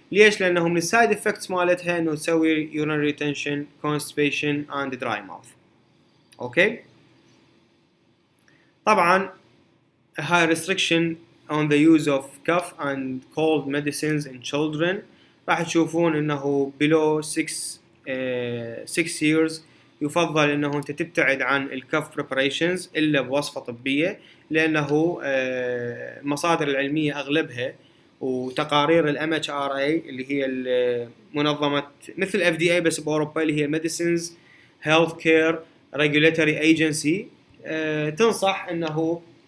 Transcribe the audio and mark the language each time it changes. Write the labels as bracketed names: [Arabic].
[Arabic] ليش؟ لأنه من السايد افكتس مالتها إنه تسوي [English] urinary retention, constipation and dry mouth. Okay. طبعا high restriction on the use of cough and cold medicines in children. [Arabic] راح تشوفون انه [English] below 6 years [Arabic] يفضل انه انت تبتعد عن الكف preparations الا بوصفة طبية، لانه المصادر العلمية اغلبها وتقارير ال MHRA اللي هي منظمة مثل FDA بس باوروبا، اللي هي [English] Medicines Healthcare Regulatory Agency، [Arabic] تنصح انه